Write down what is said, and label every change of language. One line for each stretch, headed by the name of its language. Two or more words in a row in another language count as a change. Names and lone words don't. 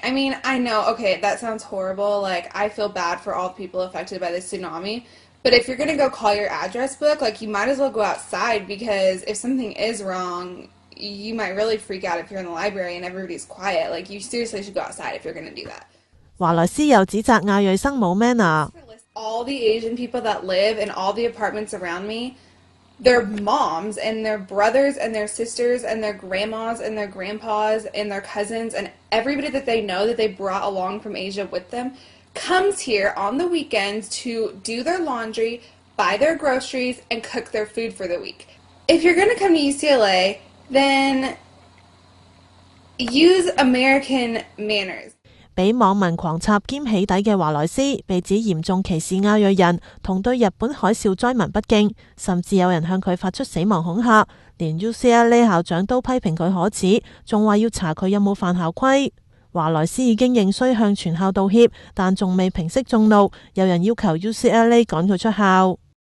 English: I mean, I know, okay, that sounds horrible. Like, I feel bad for all the people affected by the tsunami. But if you're going to go call your address book, like, you might as well go outside, because if something is wrong, you might really freak out if you're in the library and everybody's quiet. Like, you seriously should go outside if you're going to do that.
Cantonese: 華萊斯又指責亞裔生冇 manner。
English: All the Asian people that live in all the apartments around me, their moms and their brothers and their sisters and their grandmas and their grandpas and their cousins and everybody that they know that they brought along from Asia with them comes here on the weekends to do their laundry, buy their groceries, and cook their food for the week. If you're going to come to UCLA, then use American manners.
Cantonese: 俾網民狂插兼起底嘅華萊斯，被指嚴重歧視亞裔人，同對日本海嘯災民不敬，甚至有人向佢發出死亡恐嚇，連 UCLA 校長都批評佢可恥，仲話要查佢有冇犯校規。華萊斯已經認需向全校道歉，但仲未平息眾怒，有人要求 UCLA 趕佢出校。